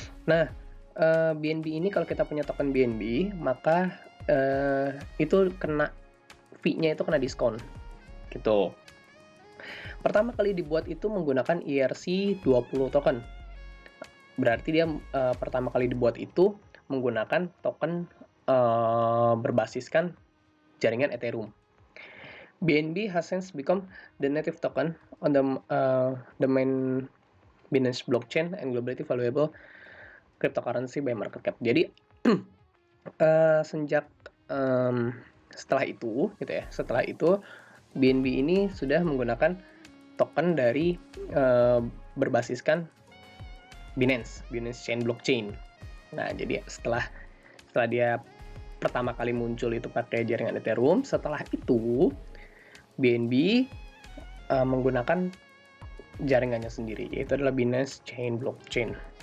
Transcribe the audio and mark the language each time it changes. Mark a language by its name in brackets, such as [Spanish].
[Indonesian] Nah, BNB ini kalau kita punya token BNB, maka itu kena fee-nya itu kena diskon. Gitu. Pertama kali dibuat itu menggunakan ERC20 token. Berarti dia pertama kali dibuat itu menggunakan token berbasiskan jaringan Ethereum. [English] BNB has since become the native token on the main Binance blockchain and globally valuable cryptocurrency by market cap. [Indonesian] Jadi sejak setelah itu BNB ini sudah menggunakan token dari berbasiskan Binance Chain Blockchain. Nah, jadi setelah dia pertama kali muncul itu pakai jaringan Ethereum, setelah itu BNB menggunakan jaringannya sendiri, yaitu adalah Binance Chain Blockchain.